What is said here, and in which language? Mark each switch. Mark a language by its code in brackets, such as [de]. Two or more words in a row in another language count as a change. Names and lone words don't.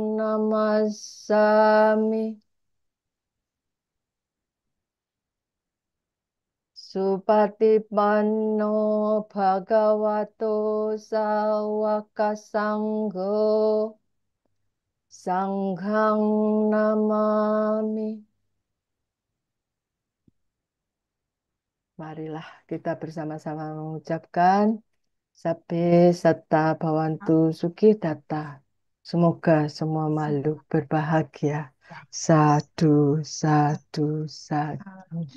[pi] Namasami Supatipanno Bhagavato Sawaka Sangho Sanghang Namami. [id] Marilah kita bersama-sama mengucapkan [pi] Sabbe Satta Bhavantu Sukhi Datta. [id] Semoga semua makhluk berbahagia. [pi] Sadu, sadu, sadu.